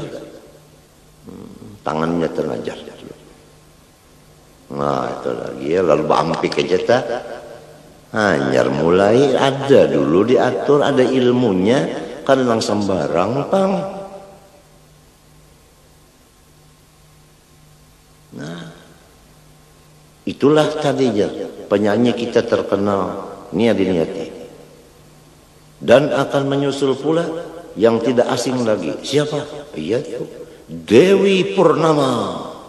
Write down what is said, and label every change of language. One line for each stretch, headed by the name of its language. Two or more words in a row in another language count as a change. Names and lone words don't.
Banjar: Tangannya terngajar. Nah, itu lagi ya. Lalu bampik aja tak. Hanyar mulai ada dulu diatur, ada ilmunya. Kan langsung sembarang, pang. Nah.
Indonesian: Itulah tadinya penyanyi kita terkenal Niat Niati. Dan akan menyusul pula yang tidak asing lagi. Siapa? Iya itu Dewi Purnama.